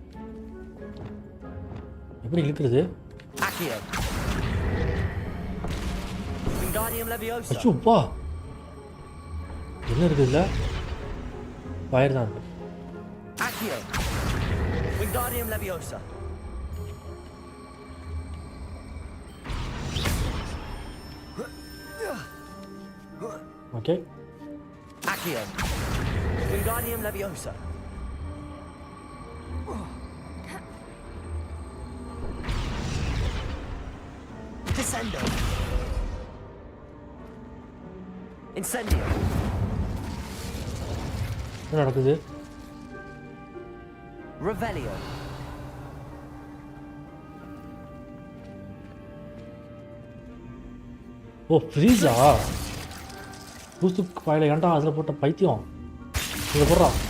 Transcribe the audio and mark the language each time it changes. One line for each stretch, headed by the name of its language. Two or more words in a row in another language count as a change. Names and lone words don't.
Tamil: எப்படி இழுக்கிறது? அச்சோப்பா என்ன இருக்குது இல்லை? ஃபயர் தான் இருக்கு. ஓகே
Latin: Accio. Wingardium Leviosa. Descendo. Incendio.
Tamil: என்ன நடக்குது?
Latin: Revelio.
Tamil: ஓ ஃப்ரீஸா? பூஸ்து பாயில் ஏன்டா அதில் போட்ட பைத்தியம் இதை போடுறா.